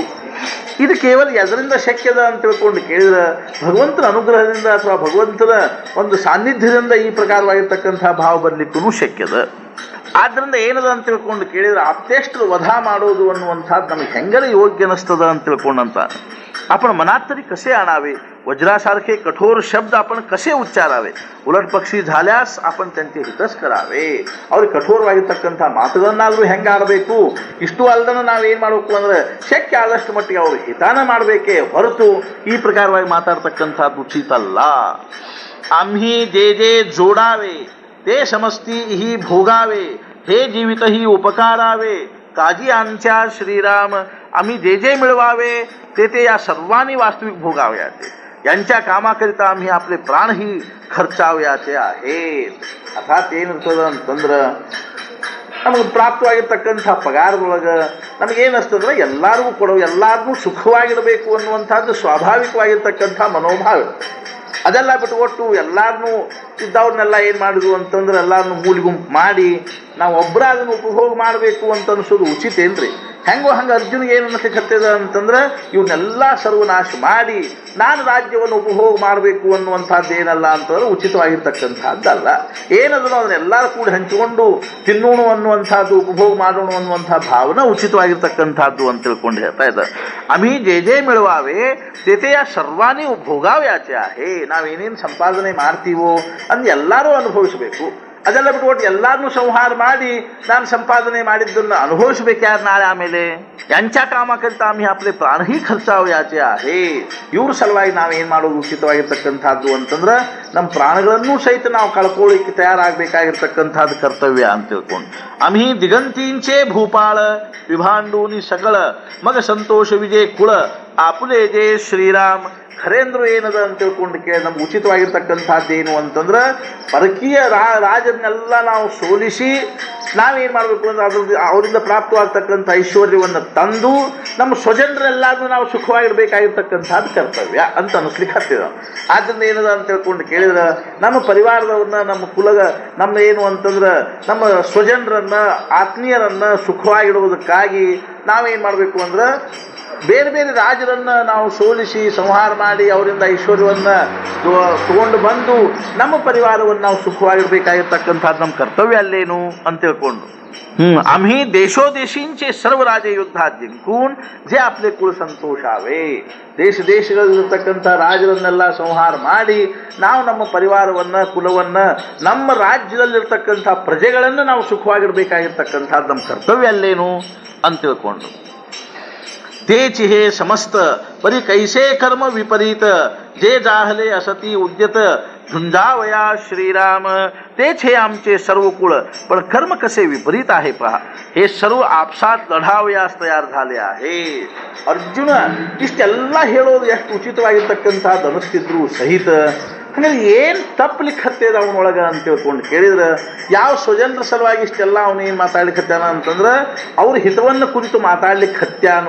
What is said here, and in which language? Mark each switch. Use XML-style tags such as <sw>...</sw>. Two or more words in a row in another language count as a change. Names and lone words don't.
<kn>ಇದು ಕೇವಲ ಎದರಿಂದ ಶಕ್ಯದ ಅಂತ ತಿಳ್ಕೊಂಡು ಕೇಳಿದ್ರೆ ಭಗವಂತನ ಅನುಗ್ರಹದಿಂದ ಅಥವಾ ಭಗವಂತನ ಒಂದು ಸಾನ್ನಿಧ್ಯದಿಂದ ಈ ಪ್ರಕಾರವಾಗಿರ್ತಕ್ಕಂಥ ಭಾವ ಬರಲಿಕ್ಕೂ ಶಕ್ಯದ. ಆದ್ದರಿಂದ ಏನದ ಅಂತ ತಿಳ್ಕೊಂಡು ಕೇಳಿದ್ರೆ ಅತ್ಯಷ್ಟು ವಧ ಮಾಡೋದು ಅನ್ನುವಂಥದ್ದು ನಮಗೆ ಹೆಂಗರ ಯೋಗ್ಯ ಅನಿಸ್ತದ ಅಂತ ತಿಳ್ಕೊಂಡಂತ</kn> <mr>आपण मनात तरी कसे आणावे, वज्रासारखे कठोर शब्द आपण कसे उच्चारावे, उलट पक्षी झाल्यास आपण त्यांचे हितच करावे.</mr> <kn>ಅವ್ರಿಗೆ ಕಠೋರವಾಗಿರ್ತಕ್ಕಂಥ ಮಾತುಗಳನ್ನಾದರೂ ಹೆಂಗೆ ಆಡಬೇಕು, ಇಷ್ಟು ಅಲ್ದನ ನಾವೇನು ಮಾಡಬೇಕು ಅಂದ್ರೆ ಶಕ್ಯ ಆದಷ್ಟು ಮಟ್ಟಿಗೆ ಅವರು ಹಿತಾನ ಮಾಡಬೇಕೇ ಹೊರತು ಈ ಪ್ರಕಾರವಾಗಿ ಮಾತಾಡ್ತಕ್ಕಂಥದ್ದು ಉಚಿತ ಅಲ್ಲ.</kn> <mr>आम्ही जे जे जोडावे ते समस्ती ही भोगावे, हे जीवित ही उपकारावे, काजी आमच्या श्रीराम. आम्ही जे जे मिळवावे ते ते या सर्वांनी वास्तविक भोगावयाचे, यांच्या कामाकरिता आम्ही आपले प्राणही ಖರ್ಚಾವಯಾಚೆ आहेत.</mr> <kn>ಅರ್ಥಾತ್ ಏನಿರ್ತದ ಅಂತಂದ್ರೆ ನಮಗೆ ಪ್ರಾಪ್ತವಾಗಿರ್ತಕ್ಕಂಥ ಪಗಾರದೊಳಗೆ ನಮಗೇನಿಸ್ತಂದ್ರೆ ಎಲ್ಲರಿಗೂ ಕೊಡೋ, ಎಲ್ಲಾರನ್ನೂ ಸುಖವಾಗಿಡಬೇಕು ಅನ್ನುವಂಥದ್ದು ಸ್ವಾಭಾವಿಕವಾಗಿರ್ತಕ್ಕಂಥ ಮನೋಭಾವ. ಅದೆಲ್ಲ ಬಿಟ್ಕೊಟ್ಟು ಎಲ್ಲಾರನ್ನೂ ಇದ್ದವ್ರನ್ನೆಲ್ಲ ಏನು ಮಾಡಿದ್ವು ಅಂತಂದ್ರೆ ಎಲ್ಲರನ್ನೂ ಮೂಲಿ ಗುಂಪು ಮಾಡಿ ನಾವು ಒಬ್ಬರ ಅದನ್ನು ಉಪಭೋಗ ಮಾಡಬೇಕು ಅಂತ ಅನಿಸೋದು ಉಚಿತ ಏನ್ರಿ? ಹೆಂಗೋ ಹಂಗೆ ಅರ್ಜುನಿಗೆ ಏನು ಅನ್ನಿಸ್ಲಿಕ್ಕತ್ತದ ಅಂತಂದ್ರೆ ಇವನ್ನೆಲ್ಲ ಸರ್ವನಾಶ ಮಾಡಿ ನಾನು ರಾಜ್ಯವನ್ನು ಉಪಭೋಗ ಮಾಡಬೇಕು ಅನ್ನುವಂಥದ್ದು ಏನಲ್ಲ ಅಂತಂದ್ರೆ ಉಚಿತವಾಗಿರ್ತಕ್ಕಂಥದ್ದಲ್ಲ. ಏನದನ್ನು ಅದನ್ನೆಲ್ಲರೂ ಕೂಡ ಹಂಚಿಕೊಂಡು ತಿನ್ನೋಣ ಅನ್ನುವಂಥದ್ದು, ಉಪಭೋಗ ಮಾಡೋಣ ಅನ್ನುವಂಥ ಭಾವನೆ ಉಚಿತವಾಗಿರ್ತಕ್ಕಂಥದ್ದು ಅಂತ ತಿಳ್ಕೊಂಡು ಹೇಳ್ತಾ ಇದ್ದಾರೆ.</kn> <mr>आम्ही जे जे मिळवावे ते ते या सर्वांनी भोगाव्याचे आहे.</mr> <kn>ನಾವೇನೇನು ಸಂಪಾದನೆ ಮಾಡ್ತೀವೋ ಅದನ್ನ ಎಲ್ಲರೂ ಅನುಭವಿಸಬೇಕು. ಅದೆಲ್ಲ ಬಿಟ್ಕೊಟ್ಟು ಎಲ್ಲರನ್ನೂ ಸಂಹಾರ ಮಾಡಿ ನಾನು ಸಂಪಾದನೆ ಮಾಡಿದ್ದನ್ನು ಅನುಭವಿಸ್ಬೇಕು ಯಾರು ನಾಳೆ ಆಮೇಲೆ?</kn> <mr>यांच्या कामाकरिता आम्ही आपले प्राणही ಖರ್ಚಾವಯಾಚೆ आहे.</mr> <kn>ಇವ್ರ ಸಲುವಾಗಿ ನಾವೇನು ಮಾಡೋದು ಉಚಿತವಾಗಿರ್ತಕ್ಕಂಥದ್ದು ಅಂತಂದ್ರೆ ನಮ್ಮ ಪ್ರಾಣಗಳನ್ನೂ ಸಹಿತ ನಾವು ಕಳ್ಕೊಳ್ಳಿಕ್ಕೆ ತಯಾರಾಗಬೇಕಾಗಿರ್ತಕ್ಕಂಥದ್ದು ಕರ್ತವ್ಯ ಅಂತ ತಿಳ್ಕೊಂಡು</kn> <mr>आम्ही दिगंतींचे भूपाळ विभांडूनी सकळ मग संतोष विजय कुळ आपुले जे श्रीराम.</mr> <kn>ಖರೇಂದ್ರು ಏನದ ಅಂತ ತಿಳ್ಕೊಂಡು ಕೇಳಿ ನಮ್ಗೆ ಉಚಿತವಾಗಿರ್ತಕ್ಕಂಥದ್ದೇನು ಅಂತಂದ್ರೆ ಪರಕೀಯ ರಾಜನ್ನೆಲ್ಲ ನಾವು ಸೋಲಿಸಿ ನಾವೇನು ಮಾಡಬೇಕು ಅಂದ್ರೆ ಅದ್ರದ್ದು ಅವರಿಂದ ಪ್ರಾಪ್ತವಾಗ್ತಕ್ಕಂಥ ಐಶ್ವರ್ಯವನ್ನು ತಂದು ನಮ್ಮ ಸ್ವಜನರೆಲ್ಲರೂ ನಾವು ಸುಖವಾಗಿರ್ಬೇಕಾಗಿರ್ತಕ್ಕಂಥದ್ದು ಕರ್ತವ್ಯ ಅಂತ ಅನಿಸ್ಲಿಕ್ಕೆ ಹತ್ತಿದ. ಆದ್ದರಿಂದ ಏನದ ಅಂತ ತಿಳ್ಕೊಂಡು ಕೇಳಿದ್ರೆ ನಮ್ಮ ಪರಿವಾರದವ್ರನ್ನ, ನಮ್ಮ ಕುಲಗ, ನಮ್ಮ ಏನು ಅಂತಂದ್ರೆ ನಮ್ಮ ಸ್ವಜನರನ್ನ, ಆತ್ಮೀಯರನ್ನ ಸುಖವಾಗಿಡುವುದಕ್ಕಾಗಿ ನಾವೇನು ಮಾಡಬೇಕು ಅಂದ್ರೆ ಬೇರೆ ಬೇರೆ ರಾಜರನ್ನು ನಾವು ಸೋಲಿಸಿ ಸಂಹಾರ ಮಾಡಿ ಅವರಿಂದ ಐಶ್ವರ್ಯವನ್ನು ತಗೊಂಡು ಬಂದು ನಮ್ಮ ಪರಿವಾರವನ್ನು ನಾವು ಸುಖವಾಗಿರ್ಬೇಕಾಗಿರ್ತಕ್ಕಂಥದ್ದು ನಮ್ಮ ಕರ್ತವ್ಯ ಅಲ್ಲೇನು ಅಂತ ತಿಳ್ಕೊಂಡು</kn> <mr>आम्ही देशोदेशींचे सर्व राजे युद्धात जिंकून जे आपले कुळ ಸಂತೋಷಾವೆ,</mr> <kn>ದೇಶ ದೇಶಗಳಲ್ಲಿರ್ತಕ್ಕಂಥ ರಾಜರನ್ನೆಲ್ಲ ಸಂಹಾರ ಮಾಡಿ ನಾವು ನಮ್ಮ ಪರಿವಾರವನ್ನು, ಕುಲವನ್ನು, ನಮ್ಮ ರಾಜ್ಯದಲ್ಲಿರ್ತಕ್ಕಂಥ ಪ್ರಜೆಗಳನ್ನು ನಾವು ಸುಖವಾಗಿರ್ಬೇಕಾಗಿರ್ತಕ್ಕಂಥದ್ದು ನಮ್ಮ ಕರ್ತವ್ಯ ಅಲ್ಲೇನು ಅಂತ ತಿಳ್ಕೊಂಡು</kn> <mr>तेच हे समस्त परी कैसे कर्म विपरीत जे जाहले असती उद्यत झुंजावया श्रीराम. तेच हे आमचे सर्व कुळ, पण कर्म कसे विपरीत आहे पहा. हे सर्व आपसात लढावयास तयार झाले आहे.</mr> <kn>ಅರ್ಜುನ ಇಷ್ಟೆಲ್ಲ ಹೇಳೋದು ಎಷ್ಟು ಉಚಿತವಾಗಿರ್ತಕ್ಕಂಥದ್ದು ಅನಿಸ್ತಿದ್ರು ಸಹಿತ ಹಂಗಾದ್ರೆ ಏನು ತಪ್ಪಲಿಕ್ಕೆ ಹತ್ತೇದ ಅವನೊಳಗೆ ಅಂತ ತಿಳ್ಕೊಂಡು ಕೇಳಿದ್ರೆ ಯಾವ ಸ್ವಜನರ ಸಲುವಾಗಿ ಇಷ್ಟೆಲ್ಲ ಅವನೇನು ಮಾತಾಡ್ಲಿಕ್ಕೆ ಹತ್ಯಾನ ಅಂತಂದ್ರೆ ಅವ್ರ ಹಿತವನ್ನು ಕುರಿತು ಮಾತಾಡ್ಲಿಕ್ಕೆ ಹತ್ಯಾನು.</kn>